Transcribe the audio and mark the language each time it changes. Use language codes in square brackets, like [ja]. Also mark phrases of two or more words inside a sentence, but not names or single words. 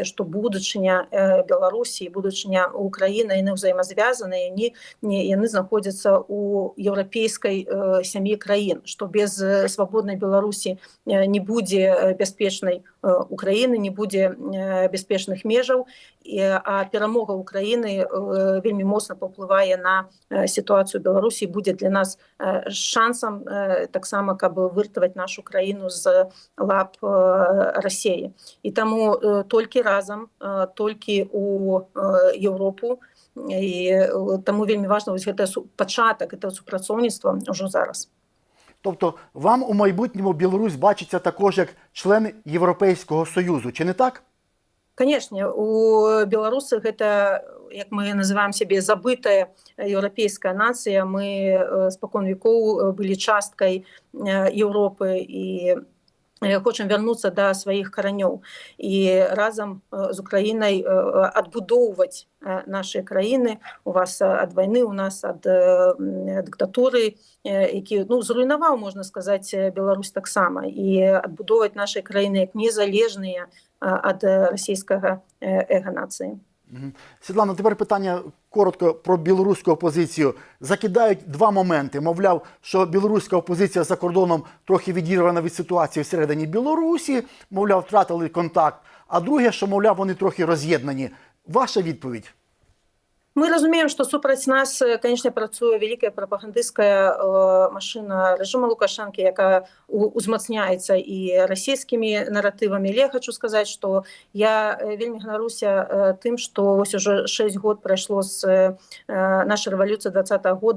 [be] што будучыня Беларусі і будучыня Украіны, яны ўзаемазвязаныя, яны знаходзяцца ў еўрапейскай сям'і краін, што без свабоднай Беларусі не будзе бяспечнай Украіны, не будзе бяспечных межаў, а перамога Украіны вельмі моцна паўплывае на сітуацыю Беларусі і будзе для нас шансам таксама, каб выратаваць нашу краіну з лап Расіі. І таму толькі разам, толькі у Еўропу, і таму вельмі важна вось гэта пачатак гэтага супрацоўніцтва ўжо зараз. [uk] Тобто вам у майбутньому Білорусь бачиться також як член Європейського Союзу, чи не так? [be] Канешне, у беларусах гэта, як мы называем сябе, забытая еўрапейская нацыя. Мы спакон векоў былі часткай Еўропы і хочам вярнуцца да сваіх каранёў і разам з Украінай адбудоўваць нашыя краіны. У вас ад вайны, у нас ад дыктатуры, які зруйнаваў, можна сказаць, Беларусь таксама, і адбудоўваць нашыя краіны як незалежныя ад расійського ега нації. [uk] Світлана, тепер питання коротко про білоруську опозицію. Закидають два моменти. Мовляв, що білоруська опозиція за кордоном трохи відірвана від ситуації всередині Білорусі, мовляв, втратили контакт. А друге, що, мовляв, вони трохи роз'єднані. Ваша відповідь? [be] Мы разумеем, што супраць нас, канешне, працуе вялікая прапагандысцкая машына рэжыма Лукашэнкі, якая узмацняецца і расійскімі наратывамі. Але я хочу сказаць, што я вельмі ганаруся тым, што вось ужо 6 год прайшло з нашай рэвалюцыі 20-го года.